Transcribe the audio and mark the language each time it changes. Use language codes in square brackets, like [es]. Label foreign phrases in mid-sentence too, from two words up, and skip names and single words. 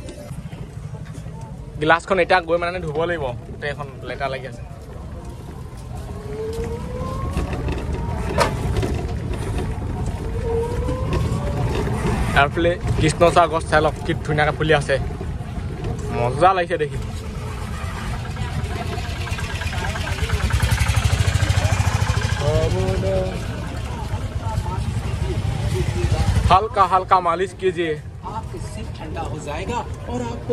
[as] গিলাচখন এতিয়া গৈ মানে ধুব লাগিব গোটেইখন লেতেৰা লাগি আছে তাৰফালে কৃষ্ণচূড়া গছ চাই লওক কি ধুনীয়াকৈ ফুলি আছে মজা লাগিছে দেখি [hi] हल्का हल्का मालिश कीजिए इससे ठंडा हो जाएगा और आपको